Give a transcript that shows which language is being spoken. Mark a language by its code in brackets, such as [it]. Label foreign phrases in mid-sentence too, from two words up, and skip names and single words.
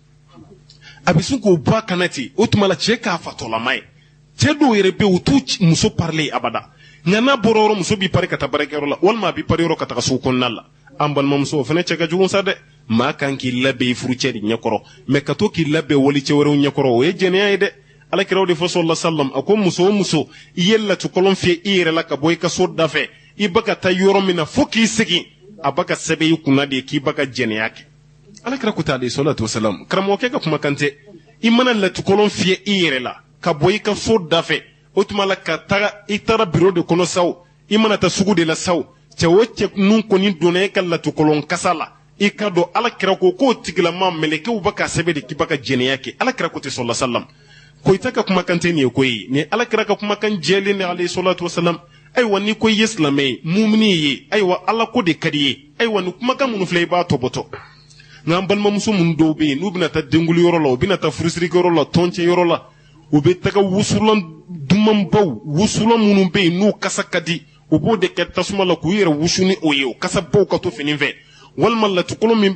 [bm] a bɛ sin k'o bɔ a kana ten o tuma la cɛ k'a fatɔlama ye cɛ dɔw yɛrɛ bɛ yen u t'u muso parilen abada nka n'a bɔra yɔrɔ muso b'i pari ka taa baarakɛyɔrɔ la walima a b'i pari yɔrɔ ka taga sugu kɔnɔna la an balimamuso o fana cɛ ka jugu sa dɛ maa kan k'i labɛn i furucɛ de ɲɛkɔrɔ mɛ ka to k'i labɛn walicɛ wɛrɛw ɲɛkɔrɔ o ye jɛnɛya ye dɛ alakiraw de fɔ [ar] صلى الله عليه وسلم [bm] a ko muso o muso i ye latukɔlɔn fiyɛ i yɛrɛ la ka bɔ i ka so da fɛ i ba ka taa yɔrɔ min na fo k'i segin a ba ka sɛbɛn i kunna de k'i ba ka jɛnɛya kɛ alakira ko t'ale [ar] صلاة وسلام [bm] karamɔgɔkɛ ka kumakan tɛ i mana latukɔlɔn fiyɛ i yɛrɛ la ka bɔ i ka so da fɛ o tuma la ka taga i taara biro de kɔnɔ saw i mana taa sugu de la saw cɛ o cɛ ninnu kɔni donna e ka latukɔlɔn kasa la i ka dɔn alakira ko k'o tigilama mɛlɛkɛw ba ka sɛbɛn de k'i ba ka jɛnɛya kɛ alakira ko ten [ar] صلى الله عليه وسلم [bm] ko ita ka kumakan tɛ nin ye koyi ni alakira ka kumakan jɛlen de [ar] عليه صلاة وسلام [bm] ayiwa ni ko i ye silamɛ ye mumini ye ayiwa ala ko de ka di ye ayiwa ni kumakan minnu filɛ i b'a tɔbɔtɔ nka an balimamuso minnu dɔw bɛ yen n'u bɛna taa denguli yɔrɔ la u bɛna taa furusirikɛyɔrɔ la tɔncɛ yɔrɔ la u bɛ taga wusulan dumanbaw wusulan minnu bɛ yen n'u kasa ka di u b'o de kɛ tasuma la k'u yɛrɛ wusu ni o ye o kasa baw ka to fini fɛ walima latukɔlɔn min